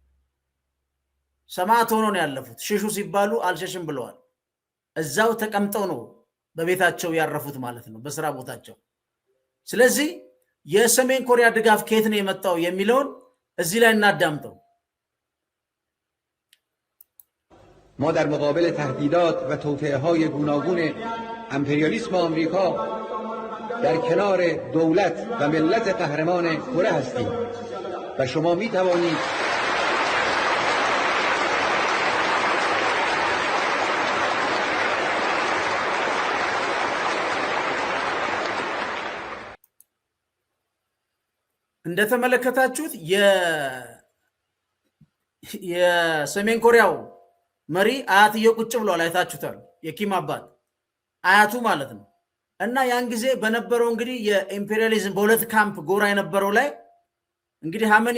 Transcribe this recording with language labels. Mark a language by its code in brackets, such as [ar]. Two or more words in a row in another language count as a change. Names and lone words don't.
[am] ሰማዕት ሆነው ነው ያለፉት። ሽሹ ሲባሉ አልሸሽም ብለዋል። እዛው ተቀምጠው ነው በቤታቸው ያረፉት ማለት ነው፣ በስራ ቦታቸው። ስለዚህ የሰሜን ኮሪያ ድጋፍ ከየት ነው የመጣው የሚለውን እዚህ ላይ እናዳምጠው። [fa] ما در مقابل تهدیدات و توطئه‌های گوناگون امپریالیسم آمریکا در کنار دولت و ملت قهرمان کره هستیم و شما می توانید [am] እንደተመለከታችሁት የሰሜን ኮሪያው መሪ አያትየው ቁጭ ብሏል። አይታችሁታል። የኪም አባት አያቱ ማለት ነው። እና ያን ጊዜ በነበረው እንግዲህ የኢምፔሪያሊዝም በሁለት ካምፕ ጎራ የነበረው ላይ እንግዲህ ሀመኒ